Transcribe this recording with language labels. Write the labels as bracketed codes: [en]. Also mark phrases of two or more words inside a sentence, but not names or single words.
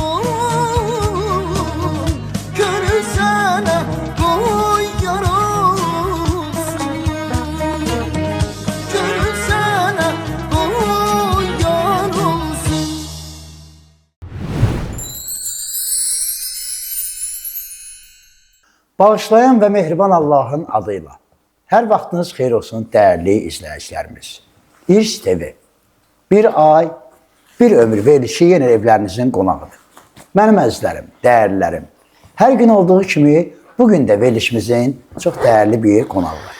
[tr] Gönül sana koyar olsun. Gönül sana koyar olsun. [az] Bağışlayan və mehriban Allahın adıyla. Hər vaxtınız xeyir olsun dəyərli izləyicilərimiz. İrs TV, bir ay, bir ömür verilişi yenə evlərinizin qonağıdır. Mənim əzizlərim, dəyərlilərim, hər gün olduğu kimi bugün də verilişimizin çox dəyərli bir qonağı var.